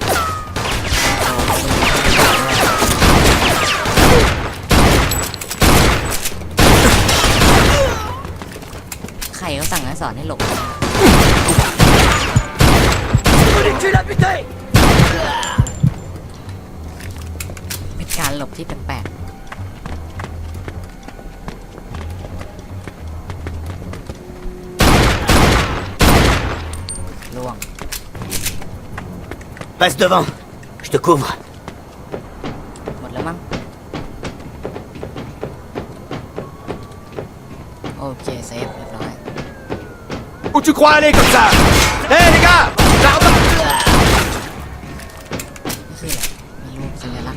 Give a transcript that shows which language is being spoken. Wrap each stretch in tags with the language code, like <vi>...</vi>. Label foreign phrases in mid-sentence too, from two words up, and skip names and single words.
<th>ใครเขาสั่งให้สอนให้หลบ</th> <fr>Tu l'as buté!</fr> <th>เป็นการหลบที่แปลกๆล่วง</th> <fr>Passe devant. Je te couvre.</fr> <th>หมดแล้วมั้ง โอเค เซฟเรียบร้อย</th> <fr>Où tu crois aller comme ça? Hé les gars! La remarque!</fr> <th>นี่คืออะไรมีลูกส</th>